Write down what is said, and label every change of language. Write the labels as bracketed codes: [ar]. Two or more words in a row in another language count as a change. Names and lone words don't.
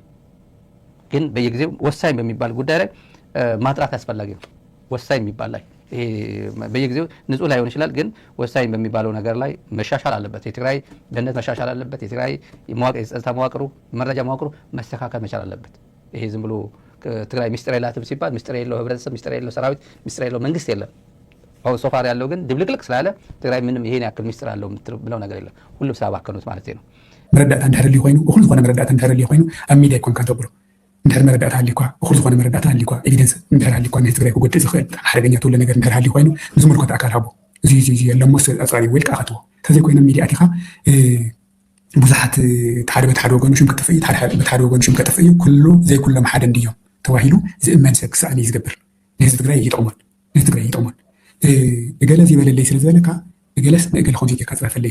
[am] ግን በየጊዜው ወሳኝ በሚባል ጉዳይ ላይ ማጥራት ያስፈልጋል ወሳኝ የሚባል ላይ ይሄ በየጊዜው ንጹህ ላይሆን ይችላል ግን ወሳኝ በሚባለው ነገር ላይ መሻሻል አለበት የትግራይ ደህንነት መሻሻል አለበት የትግራይ የጸጥታ መዋቅሩ መረጃ መዋቅሩ መስተካከል መቻል አለበት ይሄ ዝም ብሎ ትግራይ ሚስጥር የላትም ሲባል ሚስጥር የለው ህብረተሰብ ሚስጥር የለው ሰራዊት ሚስጥር የለው መንግስት የለም አሁን ሶፋር ያለው ግን ድብልቅልቅ ስላለ ትግራይ ምንም ይሄን ያክል ሚስጥር አለው ብለው ነገር የለም ሁሉም ሳባከኑት ማለት ነው [ti] መረዳእታ እንድሕር ሊ ኮይኑ እኹል ዝኾነ መረዳእታ እንድሕር ሊ ኮይኑ ኣብ ሚድያ ይኮንካ ተብሎ እንድሕር መረዳእታ ሃሊኳ እኹል ዝኾነ መረዳእታ ሃሊኳ ኤቪደንስ እንድሕር ሃሊኳ ናይ ትግራይ ክጎድእ ዝኽእል ሓደገኛ ትብሎ ነገር እንድሕር ሃሊ ኮይኑ ንዝምልከቶ ኣካል ሃቦ እዚ የለሞስ ኣፅሪ ወልቃ ኣኸትዎ ተዘይኮይኖም ሚድያ ኣቲኻ ብዙሓት ሓደ በተሓደ ወገኑ ሽም ክጥፍ እዩ በተሓደ ወገኑ ሽም ከጥፍ እዩ ኩሉ ዘይኩሎም ሓደ እንድዮም ተባሂሉ ዝእመን ሰብ ክሳእኒ ዝገብር ንህዝቢ ትግራይ ይጠቕሞን እገለ ዝበለለይ ስለ ዝበለካ እገለስ ንእገለ ከምዚ ጌርካ ፅረፈለይ